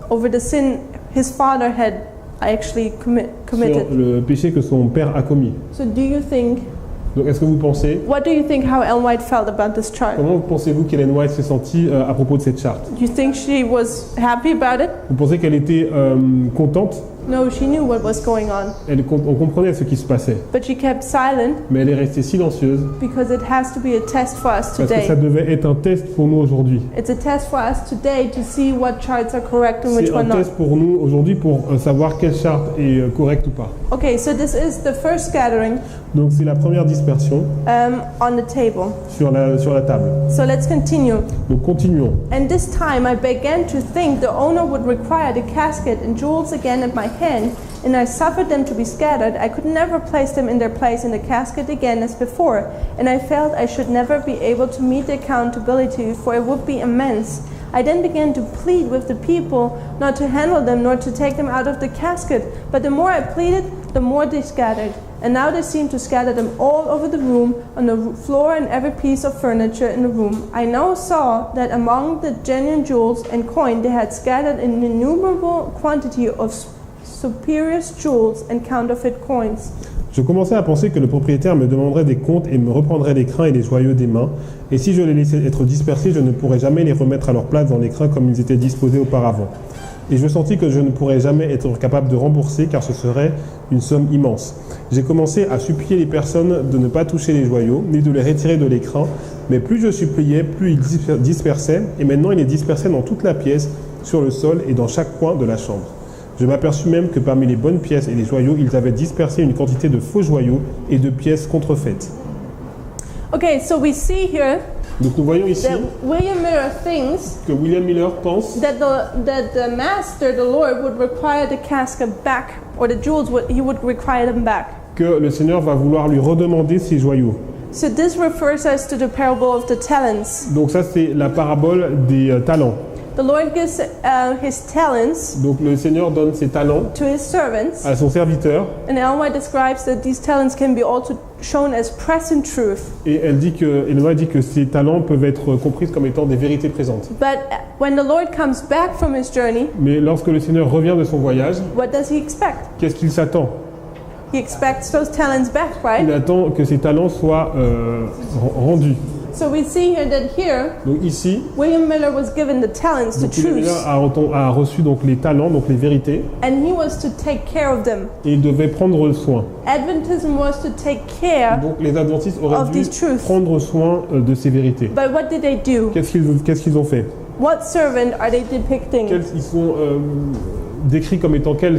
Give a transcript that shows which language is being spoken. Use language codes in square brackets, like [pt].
[en] over the sin his father had actually [fr] sur [en] committed. [fr] le péché que son père a commis. [en] So do you think [fr] Donc est-ce que vous pensez, [en] What do you think how Ellen White felt about this chart? [fr] comment pensez-vous qu'Ellen White s'est sentie à propos de cette charte? [en] Do you think she was happy about it? [fr] Vous pensez qu'elle était contente? [en] No, she knew what was going on. [fr] On comprenait ce qui se passait, [en] But she kept silent [fr] mais elle est restée silencieuse [en] because it has to be a test for us [fr] parce que ça [en] today. [fr] devait être un test pour nous aujourd'hui. [en] It's a test for us today to see what charts are correct and which [fr] C'est un [en] one not. [fr] test pour nous aujourd'hui pour savoir quelle charte est correcte ou pas. [en] Okay, so this is the first gathering [fr] Donc c'est la première dispersion [en] on the table. [fr] sur la table. [en] So let's continue. [fr] Donc continuons. [en] And this time I began to think the owner would require the casket and jewels again at my hand, and I suffered them to be scattered. I could never place them in their place in the casket again as before, and I felt I should never be able to meet the accountability, for it would be immense. I then began to plead with the people not to handle them nor to take them out of the casket, but the more I pleaded, the more they scattered. And now they seem to scatter them all over the room, on the floor and every piece of furniture in the room. I now saw that among the genuine jewels and coin they had scattered an innumerable quantity of spurious jewels and counterfeit coins. [fr] Je commençais à penser que le propriétaire me demanderait des comptes et me reprendrait les crins et les joyaux des mains. Et si je les laissais être dispersés, je ne pourrais jamais les remettre à leur place dans les crins comme ils étaient disposés auparavant. Et je sentis que je ne pourrais jamais être capable de rembourser car ce serait une somme immense. J'ai commencé à supplier les personnes de ne pas toucher les joyaux, ni de les retirer de l'écran, mais plus je suppliais, plus ils dispersaient, et maintenant ils les dispersaient dans toute la pièce, sur le sol et dans chaque coin de la chambre. Je m'aperçus même que parmi les bonnes pièces et les joyaux, ils avaient dispersé une quantité de faux joyaux et de pièces contrefaites. [en] Okay, so we see here [fr] Donc nous voyons ici [en] that William Miller thinks [fr] que William Miller pense [en] that the master, the Lord, would require the casket back, or the jewels he would require them back. [fr] que le Seigneur va vouloir lui redemander ses joyaux. [en] So this refers us to the parable of the talents. [fr] Donc ça c'est la parabole des talents. [en] The Lord gives his talents [fr] Donc le Seigneur donne ses talents [en] to his servants, [fr] à son serviteur [en] and Ellen White describes that these talents can be also shown as present truth. [fr] et Ellen White dit que ces talents peuvent être compris comme étant des vérités présentes. [en] But when the Lord comes back from his journey, [fr] Mais lorsque le Seigneur revient de son voyage, [en] what does he expect? [fr] qu'est-ce qu'il s'attend? [en] He expects those talents back, right? [fr] Il attend que ses talents soient rendus. [en] So we see here that here, [fr] Donc ici, [en] William Miller was given the talents to [fr] donc, William [en] choose, [fr] Miller a reçu donc les talents, donc les vérités, [en] and he was to take care of them. [fr] et il devait prendre soin. [en] Adventism was to take care, [fr] Donc les adventistes auraient [en] Of [fr] dû [en] these truths. [fr] prendre soin de ces vérités. [en] but what did they do? [fr] Qu'est-ce qu'ils ont fait? [en] What servant are they depicting? [fr] Ils sont décrits comme étant quels